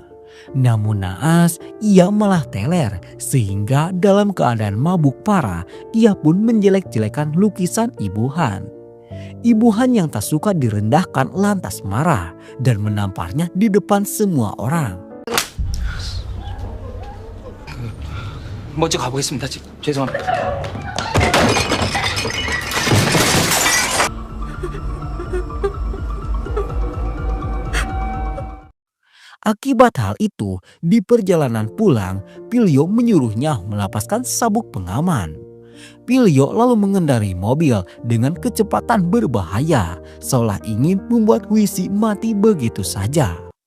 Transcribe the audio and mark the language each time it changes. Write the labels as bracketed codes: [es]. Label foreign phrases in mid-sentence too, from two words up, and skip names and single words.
[id] Namun naas ia malah teler sehingga dalam keadaan mabuk parah ia pun menjelek-jelekan lukisan Ibu Han. Ibu Han yang tak suka direndahkan lantas marah dan menamparnya di depan semua orang. [ko] 먼저 가보겠습니다. 죄송합니다. [id] Akibat hal itu, di perjalanan pulang, Pilyo menyuruhnya melepaskan sabuk pengaman. Pilyo lalu mengendarai mobil dengan kecepatan berbahaya, seolah ingin membuat Huisi mati begitu saja.